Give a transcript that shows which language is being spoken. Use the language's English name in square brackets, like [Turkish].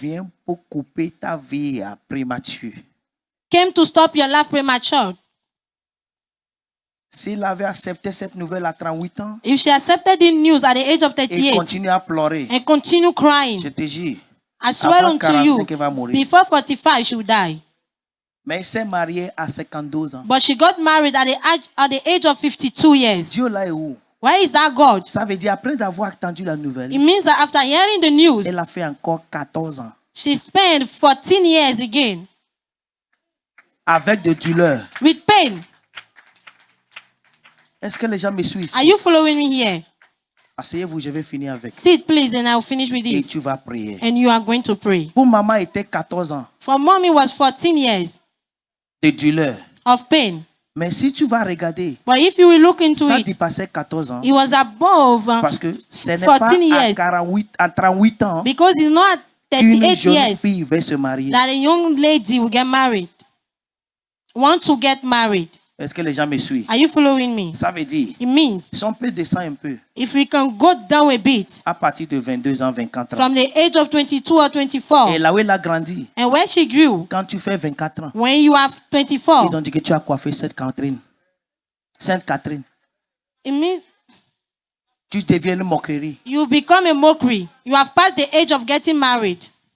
[French] viennent pour couper ta vie à prématuré. [English] came to stop your life premature. [French] S'il avait accepté cette nouvelle à 38 ans, [English] If she accepted the news at the age of [French] et [English] 38 [French] continue à pleurer, [English] and continue crying, [French] je te jure, [English] I swear [French] avant [English] unto you, [French] 45, elle va mourir. [English] before 45 she will die. [French] Mais elle s'est mariée à 52 ans. [English] But she got married at the age of 52 years. [French] Dieu là est où? [English] Where is that God? [French] Ça veut dire, après d'avoir entendu la nouvelle, [English] It means that after hearing the news, [French] elle a fait encore 14 ans. [English] she spent 14 years again [French] Avec de douleurs. [English] with pain. [French] Est-ce que les gens me suivent [English] Are [French] ici? [English] you following me here? [French] Asseyez-vous, je vais finir avec. [English] Sit, please, and I'll finish with [French] Et [English] this. [French] tu vas prier. [English] And you are going to pray. [French] Pour maman, était 14 ans [English] For mommy was 14 years [French] de douleur. [English] of pain. [French] Mais si tu vas regarder, [English] But if you will look into [French] ça [English] it, [French] dépassait 14 ans. [English] it was above [French] Parce que ce n'est pas [English] 14 [French] à [English] years. [French] 48, à 38 ans [English] Because it's not at [French] qu'une [English] 38 [French] jeune [English] years [French] fille va se marier. [English] that a young lady will get married. Want to get married. [French] Est-ce que les gens me suivent? [English] Are you following me? [French] Ça veut dire, [English] It means [French] si on peut descendre un peu, [English] if we can go down a bit [French] à partir de 22 ans, 24 ans, [English] from the age of 22 or 24, [French] et là où elle a grandi, [English] and when she grew, [French] quand tu fais 24 ans, [English] when you are 24, [French] ils ont dit que tu as coiffé Sainte Catherine. Sainte Catherine. [English] it means [French] Tu deviens une moquerie. [English] you become a mockery. You have passed the age of getting married.